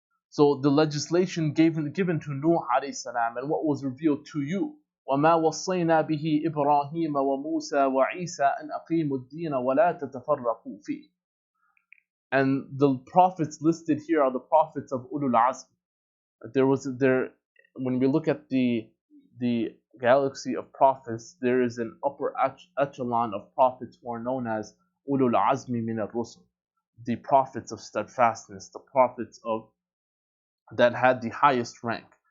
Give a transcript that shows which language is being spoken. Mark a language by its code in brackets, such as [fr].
[en] So the legislation given to Nuh alayhi salam and what was revealed to you. [ar] وما وصينا به إبراهيم وموسى وعيسى أن أقيموا الدين ولا تتفرقوا فيه. [en] And the prophets listed here are the prophets of Ulul Azm. When we look at the galaxy of prophets, there is an upper echelon of prophets who are known as Ulul Azmi min al-Rusul, the prophets of steadfastness, the prophets that had the highest rank.